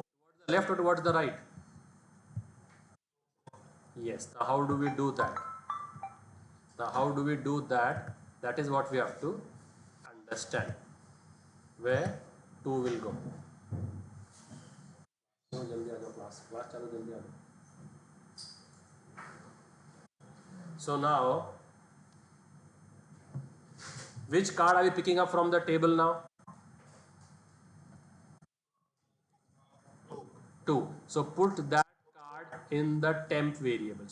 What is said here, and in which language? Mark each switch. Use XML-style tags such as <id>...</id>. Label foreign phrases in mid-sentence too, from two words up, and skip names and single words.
<en>Towards the left or towards the right? Yes. Now how do we do that? Now how do we do that? That is what we have to understand. Where 2 will go.</en> <hi>So जल्दी आ जाओ क्लास चालू जल्दी आ जाओ.</hi> <en>So now, which card are we picking up from the table now? 2. So put that card in the temp variable.</en>